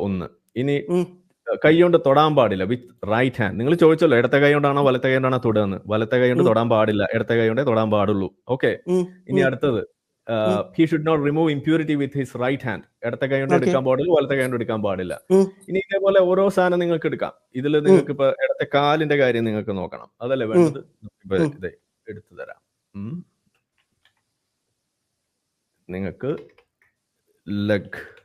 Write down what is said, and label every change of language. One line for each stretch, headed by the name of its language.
Malayalam: ഒന്ന്, ഇനി കൈ കൊണ്ട് തൊടാൻ പാടില്ല
English: With right hand.
Malayalam: നിങ്ങൾ ചോദിച്ചല്ലോ ഇടത്തെ കൈ കൊണ്ടാണോ വലത്തെ കൈ കൊണ്ടാണോ തൊടുകയെന്ന്. വലത്തെ കൈ കൊണ്ട് തൊടാൻ പാടില്ല, ഇടത്തെ കൈ കൊണ്ടേ തൊടാൻ പാടുള്ളൂ.
English: okay,
Malayalam: ഇനി അടുത്തത്,
English: he should not remove impurity with his right hand.
Malayalam: ഇടത്തെ കൈ കൊണ്ട് എടുക്കാൻ പാടില്ല, വലത്തെ കൈ കൊണ്ട് എടുക്കാൻ പാടില്ല. ഇനി ഇതേപോലെ ഓരോ സാധനം നിങ്ങൾക്ക് എടുക്കാം. ഇതിൽ നിങ്ങൾക്ക് ഇപ്പൊ ഇടത്തെ കാലിന്റെ കാര്യം നിങ്ങൾക്ക് നോക്കണം. അതല്ലേ വേണ്ടത്? ഇത് എടുത്തു തരാം. നിങ്ങൾക്ക് ലെഗ്